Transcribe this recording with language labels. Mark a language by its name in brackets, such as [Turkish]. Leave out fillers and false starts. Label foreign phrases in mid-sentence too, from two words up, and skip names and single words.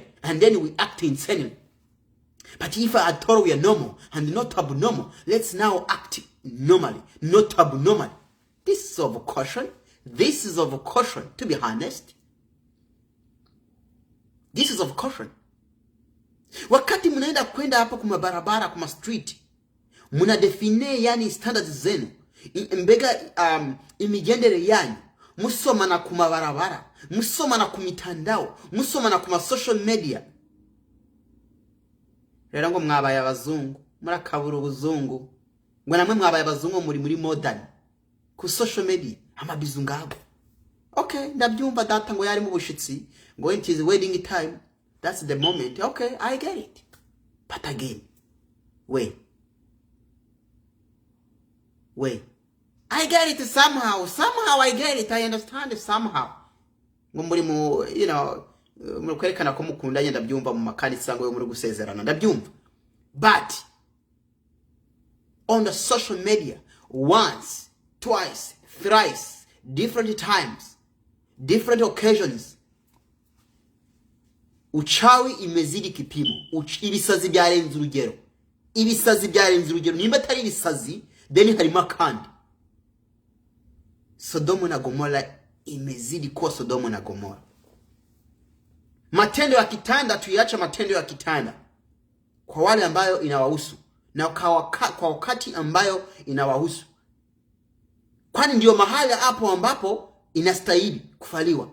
[English] And then we act insanely. But if at all we are normal and not abnormal, let's now act normally, not abnormally. This is of caution. This is of caution, to be honest. This is of caution. [Swahili] Wakati mnaenda kwenda hapo kuma barabara, kuma street, muna define yani standards zenu, [Rundi] mbega imigendere yanyu, musomana ku mabarabara, musomana ku mitandao, musomana ku [English] social media. [Rundi] Rero ngo mwabaye abazungu, murakabura ubuzungu. Ngo namwe mwabaye abazungu muri modern ku [English] social media, [Rundi] amabizu ngabo. Okay, ndabyumva data ngo yari mu bushitsi, ngo [English] it is wedding time. That's the moment. Okay, I get it. But again, wait. I get it somehow. Somehow I get it. I understand it somehow. [Rundi] Ngo muri mu, [English] you know, [Rundi] mukwerekana ko mukunda yenda byumva mu makanisa ngo muri gusezerana. Ndabyumva. [English] But on the social media, once, twice, thrice, different times, different occasions, [Swahili] uchawi imezidi kipimo. [Rundi] Ibisazi byarenze urugero. Ibisazi byarenze urugero. Nimba atari ibisazi, then harimo kandi. [Swahili] Sodomu na Gomora imezidi kuwa Sodomu na Gomora. Matendo ya kitanda tuiacha matendo ya kitanda kwa wale ambayo inawahusu na kwa wakati ambayo inawahusu. Kwani ndio mahali hapo ambapo inastahili kufaliwa.